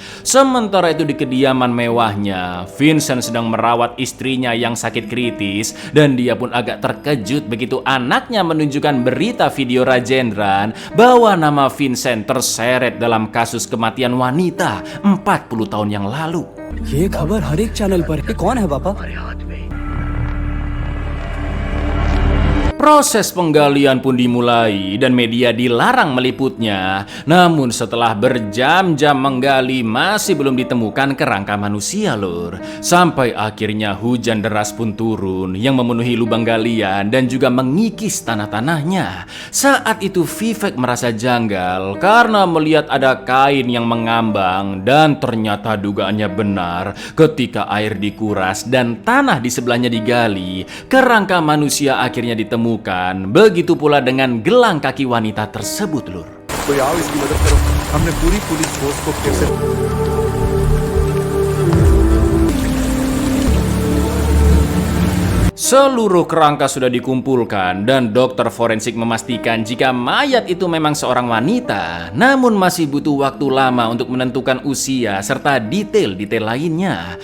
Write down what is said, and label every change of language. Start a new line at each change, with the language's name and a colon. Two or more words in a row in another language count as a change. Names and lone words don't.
Indonesian: Sementara itu di kediaman mewahnya, Vincent sedang merawat istrinya yang sakit kritis dan dia pun agak terkejut begitu anaknya menunjukkan berita video Rajendran bahwa nama Vincent terseret dalam kasus kematian wanita 40 tahun yang lalu.
Hindi: ये खबर हर एक चैनल पर है। कौन है पापा?
Indonesian: Proses penggalian pun dimulai dan media dilarang meliputnya. Namun setelah berjam-jam menggali masih belum ditemukan kerangka manusia lur. Sampai akhirnya hujan deras pun turun yang memenuhi lubang galian dan juga mengikis tanah-tanahnya. Saat itu Vivek merasa janggal karena melihat ada kain yang mengambang dan ternyata dugaannya benar. Ketika air dikuras dan tanah di sebelahnya digali, kerangka manusia akhirnya ditemukan. Begitu pula dengan gelang kaki wanita tersebut lur.
Hindi: तो आओ इसकी मदद करो। हमने पूरी पुलिस फोर्स को फिर से
Indonesian: Seluruh kerangka sudah dikumpulkan dan dokter forensik memastikan jika mayat itu memang seorang wanita, namun masih butuh waktu lama untuk menentukan usia serta detail-detail lainnya.